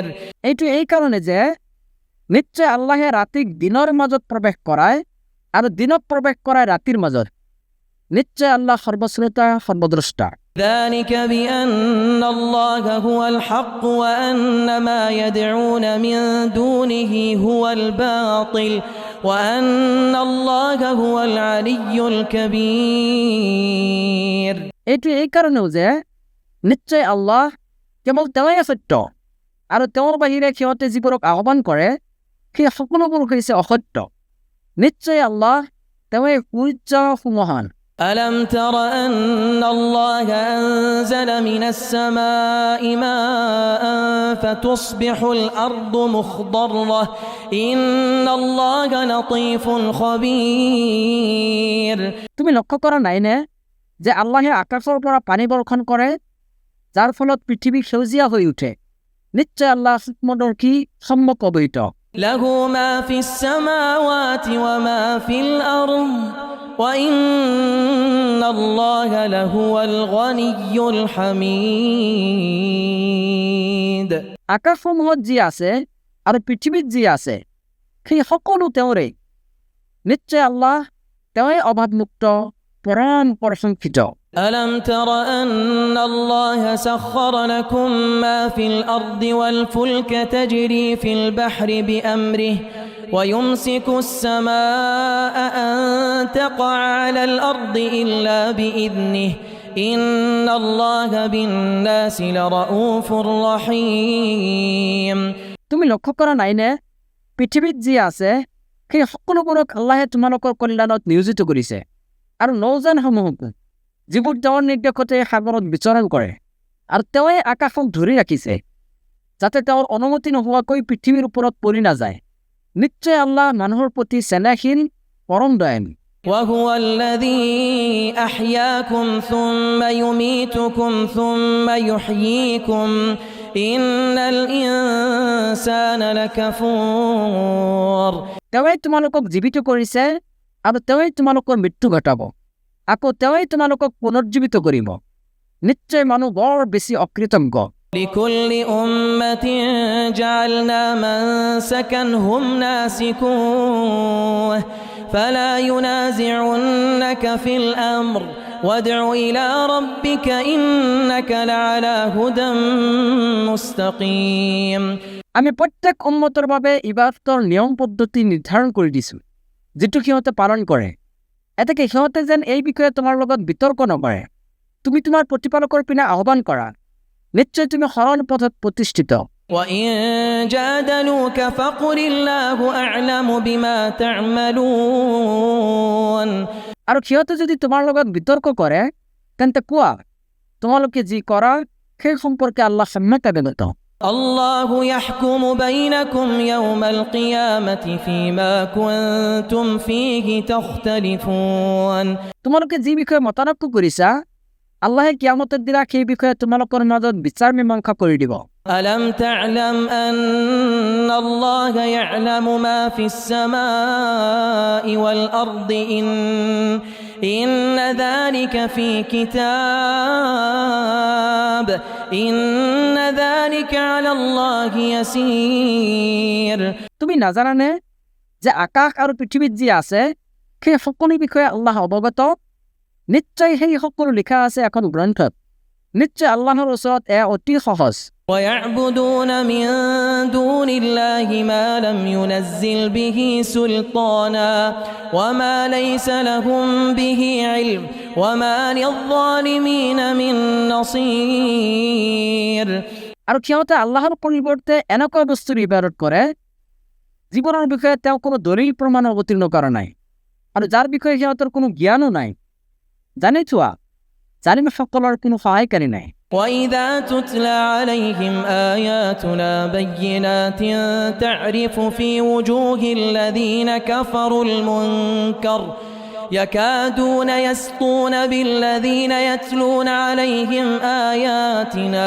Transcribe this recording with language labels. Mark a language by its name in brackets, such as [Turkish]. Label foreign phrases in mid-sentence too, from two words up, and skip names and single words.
[Assamese] এইটো এই কাৰণে যে নিশ্চয় আল্লাহে ৰাতিক দিনৰ মাজত প্ৰৱেশ কৰায় আৰু দিনত প্ৰৱেশ কৰায় ৰাতিৰ মাজত। নিশ্চয় আল্লাহ সৰ্বশ্ৰোতা সৰ্বদ্ৰষ্টা। [Arabic] ذلك بأن الله هو الحق وأن ما يدعون من دونه هو الباطل وأن الله هو العلي الكبير। [Assamese] এইটো এই কাৰণেও যে নিশ্চয় আল্লাহ কেৱল তেওঁই সত্য আৰু তেওঁৰ বাহিৰে সিহঁতে যিবোৰক আহ্বান কৰে সেই সকলোবোৰ হৈছে অসত্য। নিশ্চয় আল্লাহ তেওঁই সূৰ্য সুমহান। [Arabic] ألم تر أن الله أنزل من السماء ماء فتصبح الأرض مخضرة إن الله لطيف خبير। [Assamese] তুমি লক্ষ্য কৰা নাইনে যে আল্লাহে আকাশৰ পৰা পানী বৰ্ষণ কৰে যাৰ ফলত পৃথিৱী সেউজীয়া হৈ উঠে। নিশ্চয় আল্লাহ সূক্ষ্মদৰ্শী সম্যক অৱহিত। [Arabic] له ما في السماوات وما في الأرض وإن الله لهو الغني الحميد। [Assamese] আকাশসমূহত যি আছে আৰু পৃথিৱীত যি আছে সেই সকলো তেওঁৰে। নিশ্চয় আল্লাহ তেওঁই অভাৱমুক্ত পৰম প্ৰশংসিত। [Arabic] ألم تر أن الله سخر لكم ما في الأرض والفلك تجري في البحر بأمره ويمسك السماء أن تقع على الأرض إلا بإذنه إن الله بالناس لرؤوف رحيم। [Assamese] তুমি লক্ষ্য কৰা নাইনে পৃথিৱীত যি আছে সেই সকলোবোৰক আল্লাহে তোমালোকৰ কল্যাণত নিয়োজিত কৰিছে, আৰু নৌযানসমূহক যিবোৰ তেওঁৰ নিৰ্দেশতে সাগৰত বিচৰণ কৰে আৰু তেওঁৱে আকাশক ধৰি ৰাখিছে যাতে তেওঁৰ অনুমতি নোহোৱাকৈ পৃথিৱীৰ ওপৰত পৰি নাযায়। নিশ্চয় আল্লাহ মানুহৰ প্ৰতি চেনেহশীল, পৰম দয়ালু। [Arabic] وهو الذي أحياكم ثم يميتكم ثم يحييكم إن الإنسان لكفور। [Assamese] তেওঁৱে তোমালোকক জীৱিত কৰিছে আৰু তেওঁৱে তোমালোকৰ মৃত্যু ঘটাব, আকৌ তেওঁৱে তোমালোকক পুনৰ্জীৱিত কৰিব। নিশ্চয় মানুহ বৰ বেছি অকৃতজ্ঞ। [Arabic] لكل أمة جعلنا منسكا هم ناسكوه فلا ينازعنك في الأمر وادع إلى ربك إنك لعلى هدى مستقيم। [Assamese] আমি প্ৰত্যেক উম্মতৰ বাবে ইবাদতৰ নিয়ম পদ্ধতি নিৰ্ধাৰণ কৰি দিছোঁ যিটো সিহঁতে পালন কৰে। এতেকে সিহঁতে যেন এই বিষয়ে তোমাৰ লগত বিতৰ্ক নকৰে। তুমি তোমাৰ প্ৰতিপালকৰ পিনে আহ্বান কৰা, নিশ্চয় তুমি সৰল পথত প্ৰতিষ্ঠিত। [Arabic] وإن جادلوك فقل الله أعلم بما تعملون। [Assamese] আৰু সিহঁতে যদি তোমাৰ লগত বিতৰ্ক কৰে তেন্তে কোৱা, তোমালোকে যি কৰা সেই সম্পৰ্কে আল্লাহ সম্যক অৱগত। [Arabic] الله يحكم بينكم يوم القيامة فيما كنتم فيه تختلفون। [Assamese] তোমালোকে যি বিষয়ে মতানক্য কৰিছা আল্লাহে কিয়ামতৰ দিনা সেই বিষয়ে তোমালোকৰ মাজত বিচাৰ মীমাংসা কৰি দিব। [Arabic] ألم تعلم أن الله يعلم ما في السماء والأرض إن ذلك في كتاب إن ذلك على الله يسير। [Assamese] তুমি নাজানানে যে আকাশ আৰু পৃথিৱীত যি আছে সেই সকলো বিষয়ে আল্লাহ অৱগত? নিশ্চয় সেই সকলো লিখা আছে এখন গ্ৰন্থত। নিশ্চয় আল্লাহৰ ওচৰত এয়া অতি সহজ। [Arabic] ويعبدون من دون الله ما لم ينزل به سلطانا وما ليس لهم به علم وما للظالمين من نصير। [Assamese] আৰু সিহঁতে আল্লাহৰ পৰিৱৰ্তে এনেকুৱা বস্তুৰ ইবাদত কৰে যিবোৰৰ বিষয়ে তেওঁ কোনো দলিল প্ৰমাণ অৱতীৰ্ণ কৰা নাই আৰু যাৰ বিষয়ে সিহঁতৰ কোনো জ্ঞানো নাই। জানি থোৱা, জালিমসকলৰ কোনো সহায়কাৰী নাই। [Arabic] وإذا تتلى عليهم آياتنا بينات تعرف في وجوه الذين كفروا المنكر يكادون يسطون بالذين يتلون عليهم آياتنا।